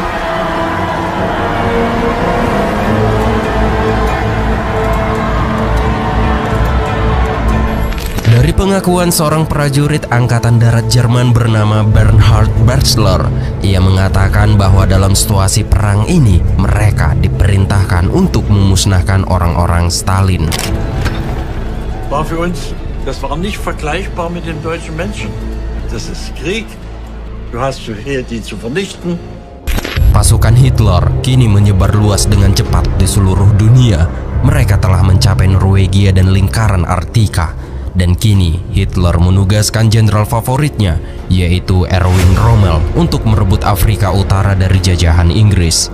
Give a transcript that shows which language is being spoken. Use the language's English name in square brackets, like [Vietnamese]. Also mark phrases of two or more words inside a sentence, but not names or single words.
[Indonesian] Dari pengakuan seorang prajurit Angkatan Darat Jerman bernama Bernhard Bachelor, ia mengatakan bahwa dalam situasi perang ini mereka diperintahkan untuk memusnahkan orang-orang Stalin. [German] War für uns, das war nicht vergleichbar mit den deutschen Menschen. Das ist Krieg. Du hast Befehl, die zu vernichten. [Indonesian] Pasukan Hitler kini menyebar luas dengan cepat di seluruh dunia. Mereka telah mencapai Norwegia dan lingkaran Arktika. Dan kini Hitler menugaskan jenderal favoritnya, yaitu Erwin Rommel, untuk merebut Afrika Utara dari jajahan Inggris.